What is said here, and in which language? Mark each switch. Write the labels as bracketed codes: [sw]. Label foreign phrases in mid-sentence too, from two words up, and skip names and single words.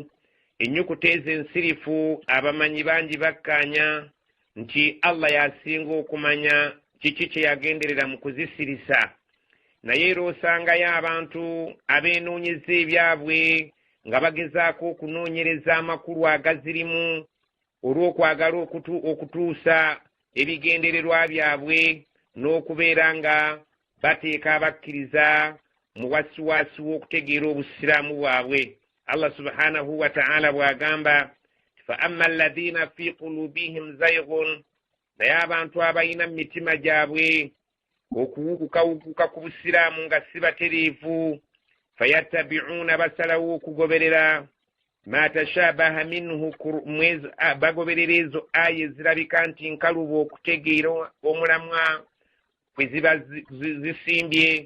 [lg] Ennyukuta ezo ensirifu abamanyi bangi bakkaanya nti Allah yasinga okumanya kiki kye yagenderera mu kuzisirisa, naye era osangayo abantu abeenoonyeza ebyabwe nga bagezaako okunoonyereza amakulu agazirimu olw'okwagala okutuusa ebigendererwa byabwe n'okubeera nga bateeka abakkiriza mu wasiwasi w'okutegeera obusiraamu bwabwe. [ar] الله سبحانه وتعالى [lg] bw'agamba [ar] فأما الذين في قلوبهم زيغ, [lg] naye abantu abalina mu mitima gyabwe okuwukukawukuka ku busiraamu nga si batereevu. Fayattabi'una, basalawo okugoberera [ar] ما تشابه منه, [lg] bagoberera ezo aya ezirabika nti nkalubo okutegeera omulamwa kwe ziba zisimbye.